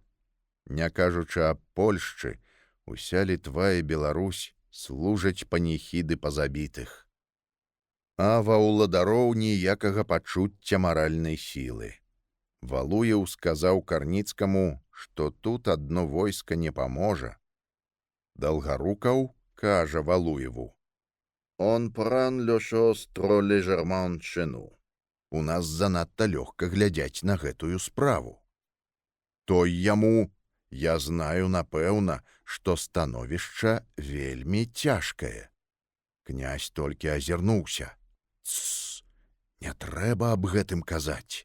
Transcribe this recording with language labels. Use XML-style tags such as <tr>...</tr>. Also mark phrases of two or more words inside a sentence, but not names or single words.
<be>Не кажучы аб Польшчы, уся Літва і Беларусь служаць паніхіды па забітых. А ва ўладароў ніякага пачуцця маральнай сілы. Валуеў сказаў Карніцкаму, што тут адно войска не паможа. Далгарукаў кажа Валуеву:</be> <fr>«On prend le chose trop légèrement chez nous».</fr> <be>У нас занадта лёгка глядзяць на гэтую справу. Той яму: «Я знаю, напэўна, што становішча вельмі цяжкае». Князь толькі азірнуўся. Тсс, не трэба аб гэтым казаць.</be>